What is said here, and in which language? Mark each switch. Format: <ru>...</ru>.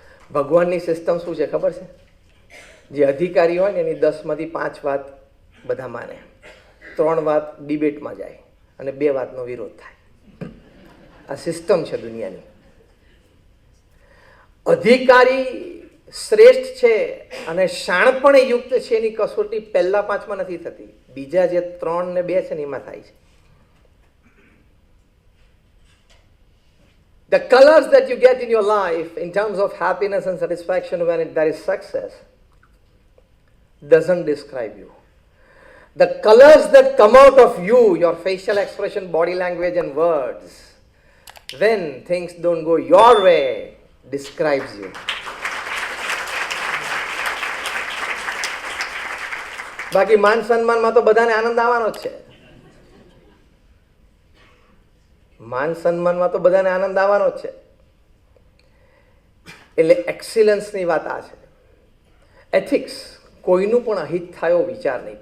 <gu>ભગવાનની સિસ્ટમ શું છે ખબર છે? જે અધિકારી હોય ને એની 10માંથી 5 વાત બધા માને, 3 વાત ડિબેટમાં જાય અને 2 વાતનો વિરોધ થાય. આ સિસ્ટમ છે દુનિયાની. અધિકારી શ્રેષ્ઠ છે અને શાણપણે યુક્ત છે એની કસોટી પહેલા 5માં નથી થતી, બીજા જે 3 ને 2 છે ને એમાં થાય છે.</gu> <en>The colors that you get in your life in terms of happiness and satisfaction when there is success doesn't describe you. The colors that come out of you, your facial expression, body language and words, when things don't go your way, describes you.</en> <gu>બાકી માન સન્માનમાં તો બધાને આનંદ આવવાનો જ છે. માન સન્માનમાં તો બધાને આનંદ આવવાનો જ છે. એટલે એક્સિલન્સની વાત આ છે. એથિક્સ, કોઈનું પણ અહિત થાય વિચાર નહીં.</gu>